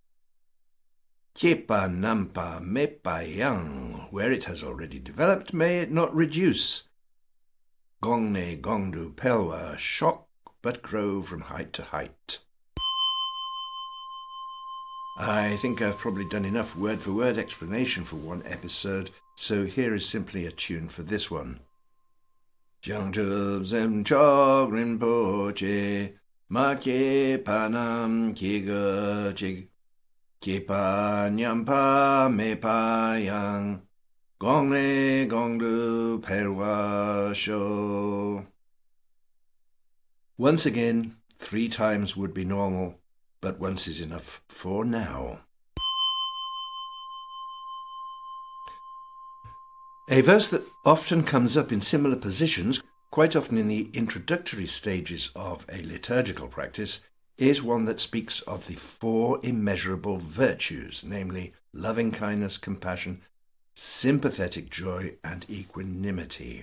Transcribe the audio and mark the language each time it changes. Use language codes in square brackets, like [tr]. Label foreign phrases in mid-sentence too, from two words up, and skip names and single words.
[bo] སྐྱེས་པ་ཉམས་པ་མེད་པ་ཡང, [en] where it has already developed, may it not reduce. [bo] གོང་ནས་གོང་དུ་འཕེལ་བ, [en] shock but grow from height to height. I think I've probably done enough word-for-word explanation for one episode, so here is simply a tune for this one. [bo] བྱང་ཆུབ་སེམས་མཆོག་རིན་པོ་ཆེ། མ་སྐྱེས་པ་རྣམས་སྐྱེ་གྱུར་ཅིག སྐྱེས་པ་ཉམས་པ་མེད་པ་ཡང་། གོང་ནས་གོང་དུ་འཕེལ་བར་ཤོག. [en] Once again, 3 times would be normal, but once is enough for now. A verse that often comes up in similar positions, quite often in the introductory stages of a liturgical practice, is one that speaks of the 4 immeasurable virtues, namely loving-kindness, compassion, sympathetic joy, and equanimity.